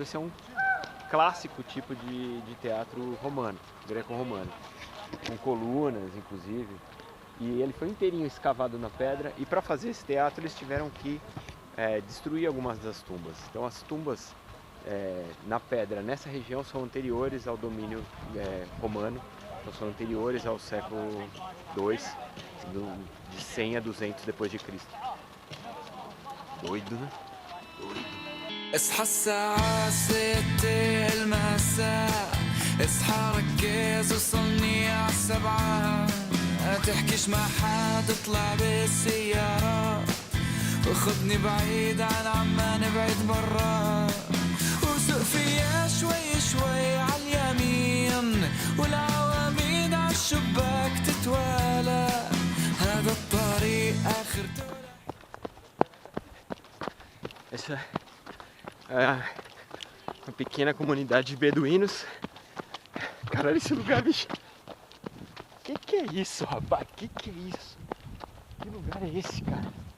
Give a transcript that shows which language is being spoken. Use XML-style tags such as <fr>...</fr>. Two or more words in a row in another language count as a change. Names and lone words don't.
<pt>Esse é um clássico tipo de teatro romano, greco-romano, com colunas inclusive, e ele foi inteirinho escavado na pedra, e para fazer esse teatro eles tiveram que destruir algumas das tumbas. Então as tumbas na pedra nessa região são anteriores ao domínio romano, então são anteriores ao século II, de 100 a 200 depois de Cristo. Doido, né? Doido.</pt> <ar>اصحى الساعة 6 المساء اصحى ركز وصلني عالسبعة تحكيش مع حد اطلع بالسيارة وخدني بعيد عن عمان بعيد برا وسوق فيها شوي شوي عاليمين والعواميد عالشباك تتوالى هذا الطريق آخرته.</ar> <pt>Essa é uma pequena comunidade de beduínos. Caralho, esse lugar, bicho. Que é isso, rapaz? Que é isso? Que lugar é esse, cara?</pt>